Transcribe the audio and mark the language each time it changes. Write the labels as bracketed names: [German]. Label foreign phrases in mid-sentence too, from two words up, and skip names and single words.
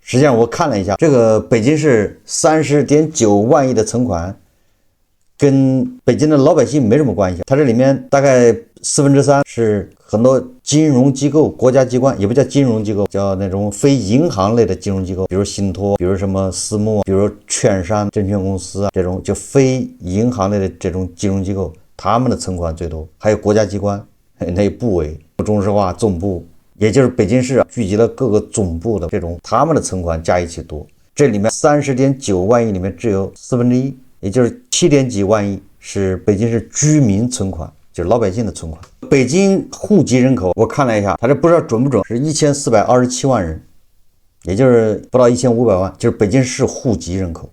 [Chinese] 實際上我看了一下，這個北京市30.9萬億的存款跟北京的老百姓沒什麼關係，它這裡面大概3/4是很多金融機構、國家機關，也不叫金融機構，叫那種非銀行類的金融機構，比如信託，比如什麼私募，比如券商、證券公司啊，這種就非銀行類的這種金融機構，他們的存款最多。還有國家機關，那些部委、中石化總部，也就是北京市聚集了各個總部的這種，他們的存款加一起多。這裡面30.9萬億裡面只有1/4，也就是7點幾萬億是北京市居民存款，就是老百姓的存款。北京戶籍人口我看了一下，他這不知道準不準，是1427萬人，也就是不到1500萬，就是北京市戶籍人口。